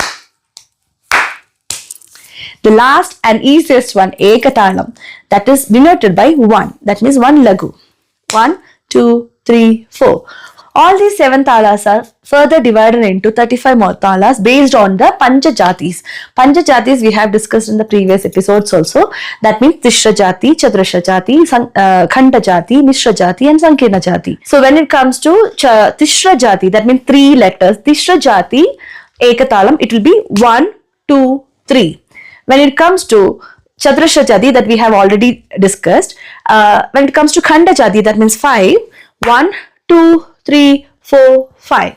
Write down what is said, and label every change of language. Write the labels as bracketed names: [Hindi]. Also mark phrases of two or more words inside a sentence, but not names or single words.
[English] The last and easiest one, Ekatalam. That is denoted by 1. That means 1 Lagu. 1, 2, 3, 4. All these 7 talas are further divided into 35 more talas based on the Pancha Jatis. Pancha Jatis we have discussed in the previous episodes also. That means Tishra Jati, Chaturashra Jati, Khanda Jati, Mishra Jati and Sankirna Jati. So when it comes to Tishra Jati, that means 3 letters. Tishra Jati, Ekatalam, it will be 1, 2, 3. When it comes to Chaturashra Jati, that we have already discussed. When it comes to Khanda Jati, that means 5. 1, 2, 3, 4, 5.